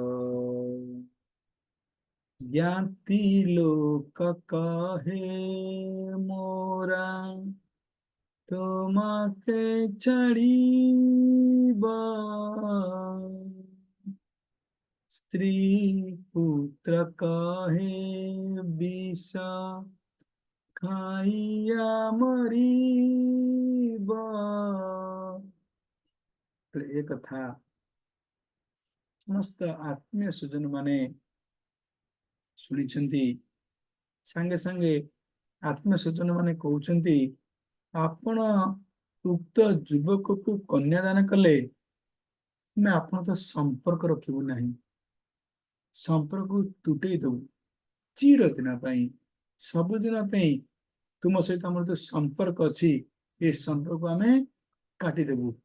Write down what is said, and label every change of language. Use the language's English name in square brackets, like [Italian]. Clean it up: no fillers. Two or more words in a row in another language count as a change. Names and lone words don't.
[Bangla] জ্ঞাতি লোক কহে মোরা তোমাকে ছাড়িব, স্ত্রী পুত্র কহে বিষ খাইয়া মরিব। [Odia] ଏ କଥା ସମସ୍ତ ଆତ୍ମୀୟ ସ୍ୱଜନ ମାନେ ଶୁଣିଛନ୍ତି। ସାଙ୍ଗେ ସାଙ୍ଗେ ଆତ୍ମୀୟ ସ୍ୱଜନ ମାନେ କହୁଛନ୍ତି, ଆପଣ ଉକ୍ତ ଯୁବକକୁ କନ୍ୟାଦାନ କଲେ ଆମେ ଆପଣ ତ ସମ୍ପର୍କ ରଖିବୁ ନାହିଁ, ସମ୍ପର୍କକୁ ତୁଟେଇ ଦବୁ ଚିରଦିନ ପାଇଁ, ସବୁଦିନ ପାଇଁ ତୁମ ସହିତ ଆମର ଯୋଉ ସମ୍ପର୍କ ଅଛି ଏ ସମ୍ପର୍କ ଆମେ କାଟିଦେବୁ।